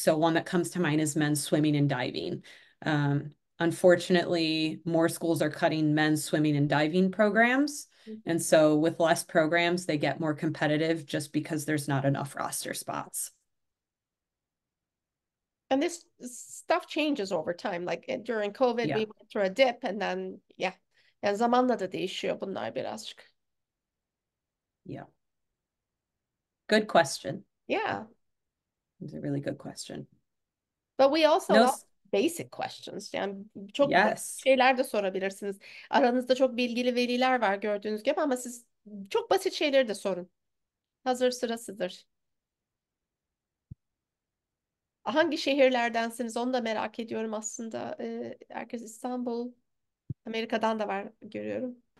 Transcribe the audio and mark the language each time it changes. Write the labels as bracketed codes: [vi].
[en] So one that comes to mind is men's swimming and diving. Unfortunately, more schools are cutting men's swimming and diving programs. And so with less programs, they get more competitive just because there's not enough roster spots. And this stuff changes over time. Like during COVID, we went through a dip and then, yeah. [tr] Yani zamanla da değişiyor bunlar birazcık. [en] Yeah. Good question. Yeah. It's a really good question. But we also love basic questions. [tr] Yani çok basit şeyler de sorabilirsiniz. Aranızda çok bilgili veliler var gördüğünüz gibi ama siz çok basit şeyleri de sorun. Hazır sırasıdır. Hangi şehirlerdensiniz onu da merak ediyorum aslında. Herkes İstanbul, Amerika'dan da var görüyorum.